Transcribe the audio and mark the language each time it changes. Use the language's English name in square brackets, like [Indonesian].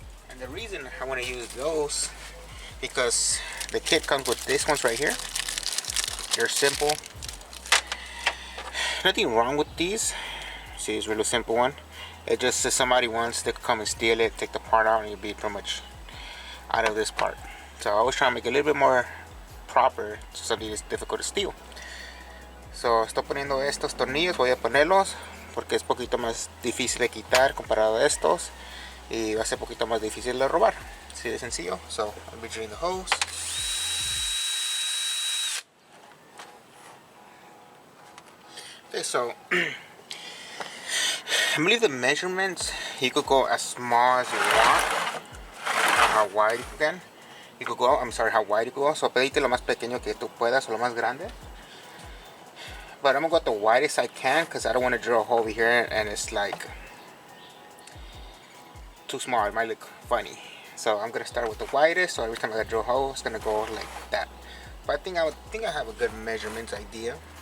[English] And the reason I want to use those, because the kit comes with these ones right here. They're simple. Nothing wrong with these. See, it's a really simple one. It just, if somebody wants, they could come and steal it, take the part out, and you'll be pretty much out of this part. So I was trying to make it a little bit more proper, so something that's difficult to steal. [Spanish] So estoy poniendo estos tornillos, voy a ponerlos porque es poquito más difícil de quitar comparado a estos, y va a ser poquito más difícil de robar. Así de sencillo. [English] So I'll be drilling the hose. Okay, so I believe the measurements, you could go as small as you want, how wide you can. You could go, I'm sorry, how wide you could go. So [Spanish] pedite lo más pequeño que tú puedas, o lo más grande. [English] But I'm gonna go at the widest I can, because I don't want to drill a hole over here and it's like too small. It might look funny. So I'm gonna start with the widest. So every time I drill a hole, it's gonna go like that. But I think I have a good measurements idea.